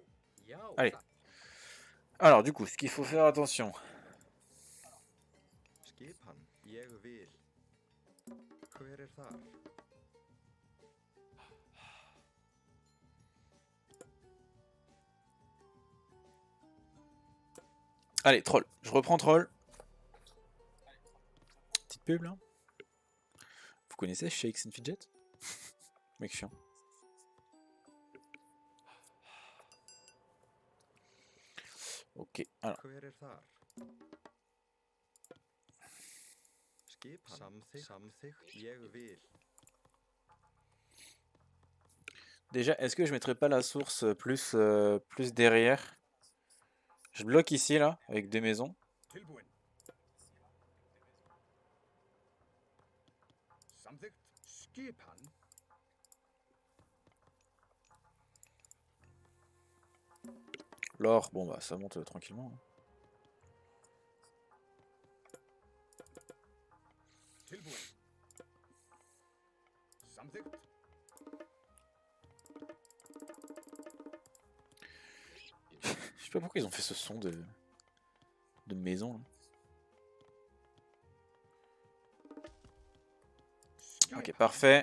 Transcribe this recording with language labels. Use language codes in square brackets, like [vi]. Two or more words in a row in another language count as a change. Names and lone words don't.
[fr] Allez. Alors du coup, ce qu'il faut faire attention. [is] Skipan, ég vil. Hver þar? [fr] Allez, troll. Je reprends troll. Petite pub là. Vous connaissez Shakes and Fidget? Mec chiant. Ok, alors. [is] Hver þar? Skipan, samþykkt, ég vil. [fr] Déjà, est-ce que je mettrais pas la source plus derrière? Je bloque ici là, avec des maisons. [is] Tilbúin. Samþykkt. Skipan. [fr] L'or, bon bah ça monte tranquillement. [is] Tilbúin. Samþykkt. [fr] Je sais pas pourquoi ils ont fait ce son de maison. Là. Ok, parfait.